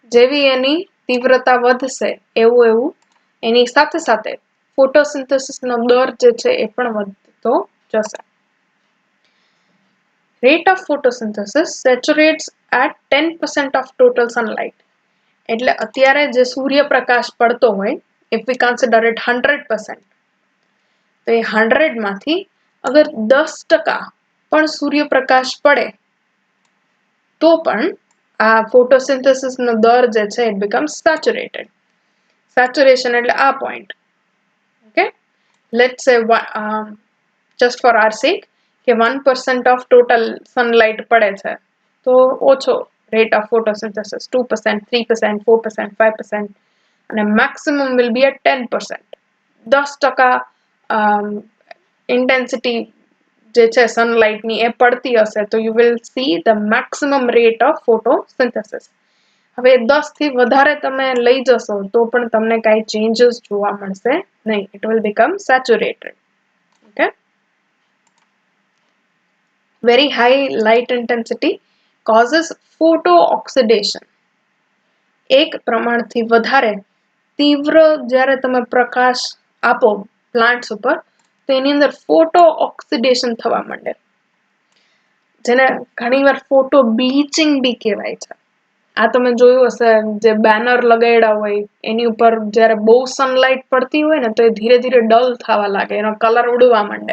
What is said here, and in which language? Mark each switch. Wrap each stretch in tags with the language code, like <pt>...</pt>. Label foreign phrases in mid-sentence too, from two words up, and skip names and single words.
<gu>જેવી એની તીવ્રતા વધશે એવું એવું એની સાથે સાથે ફોટોસિન્થેસિસનો દર જે છે એ પણ વધતો જશે.</gu> <en>Rate of photosynthesis saturates at 10% of total sunlight.</en> <gu>એટલે અત્યારે જે સૂર્યપ્રકાશ પડતો હોય,</gu> <en>if we consider it 100%,</en> <gu>તો એ 100 માંથી અગર 10% પણ સૂર્યપ્રકાશ પડે તો પણ આ ફોટોસિન્થેસિસ નો દર જે છે</gu> <en>it becomes saturated. Saturation</en> <gu>એટલે આ</gu> <en>point. Okay, let's say just for our sake કે 1% of total sunlight</en> <gu>પડે છે તો ઓછો</gu> <en>rate of photosynthesis 2%, 3%, 4%, 5% અને maximum will be at 10%. 10% intensity</en> <gu>જે છે સનલાઇટ ની એ પડતી હશે તો</gu> <en>you will see the maximum rate of photosynthesis.</en> <gu>હવે 10 થી વધારે તમે લઈ જશો તો પણ તમને કાંઈ ચેન્જીસ જોવા મળશે નહીં.</gu> <en>It will become saturated. Okay. Very high light intensity causes photooxidation.</en> <gu>એક પ્રમાણથી વધારે તીવ્ર જ્યારે તમે પ્રકાશ આપો પ્લાન્ટ્સ ઉપર તો એની અંદર</gu> <en>photo oxidation</en> <gu>થવા માંડે, જેને ઘણીવાર</gu> <en>photo bleaching</en> <gu>બી કહેવાય છે. આ તમે જોયું હશે જે બેનર લગાડ્યા હોય એની ઉપર જ્યારે બહુ સનલાઇટ પડતી હોય ને તો એ ધીરે ધીરે ડલ થવા લાગે, એનો કલર ઉડવા માંડે.</gu>